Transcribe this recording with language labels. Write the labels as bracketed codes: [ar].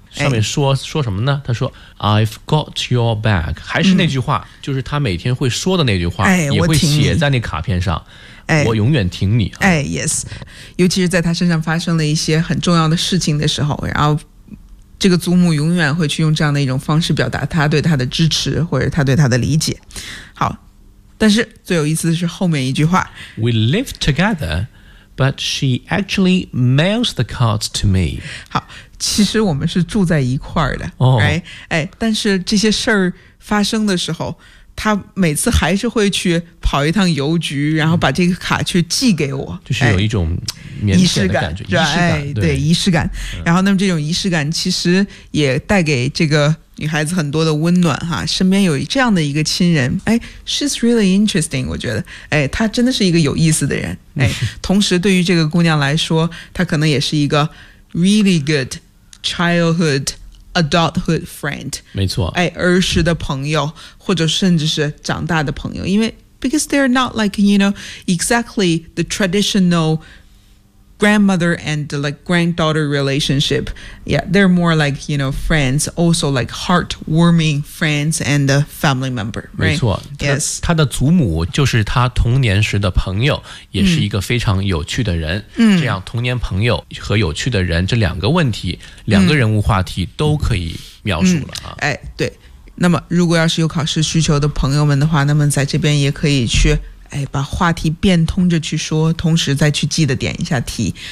[zh] 上面说说什么呢？他说 [en] "I've got your back"， [zh] 还是那句话，就是他每天会说的那句话，也会写在那卡片上。我永远挺你。 [en] Yes， [zh] 尤其是在他身上发生了一些很重要的事情的时候，然后这个祖母永远会去用这样的一种方式表达他对他的支持或者他对他的理解。好，但是最有意思的是后面一句话 [en] ："We live together." But she actually mails the cards to me. [zh] 好，其实我们是住在一块儿的、 [en] right? [zh] 但是这些事儿发生的时候，她每次还是会去跑一趟邮局，然后把这个卡去寄给我。就是有一种仪式感，仪式感，对，仪式感。然后那么这种仪式感其实也带给这个女孩子很多的温暖哈，身边有这样的一个亲人， [en] she's really interesting, [zh] 我觉得，她真的是一个有意思的人，同时对于这个姑娘来说，她可能也是一个 [en] really good childhood adulthood friend, [zh] 没错，儿时的朋友，或者甚至是长大的朋友，因为 [en] because they're not like, you know, exactly the traditional grandmother and like granddaughter relationship, yeah, they're more like, you know, friends, also like heartwarming friends and a family member, right? [zh] 没错， [en] yes. [zh] 他的祖母就是他童年时的朋友，也是一个非常有趣的人。这样童年朋友和有趣的人这两个问题，两个人物话题都可以描述了啊。对，那么如果要是有考试需求的朋友们的话，那么在这边也可以去把话题变通着去说，同时再去记得点一下题。